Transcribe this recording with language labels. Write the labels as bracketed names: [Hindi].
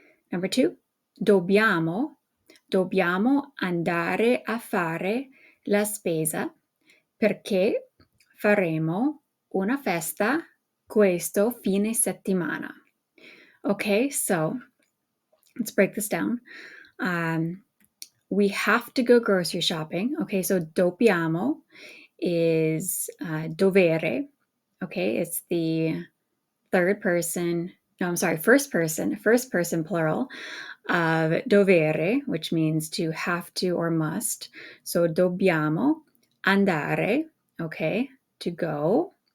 [English] Number 2, [Italian] dobbiamo andare a fare la spesa perché faremo una festa questo fine settimana. [English] Okay, so let's break this down. We have to go grocery shopping. Okay, so dobbiamo is dovere. Okay, it's the first person plural of dovere, which means to have to or must. So dobbiamo andare, okay, to go.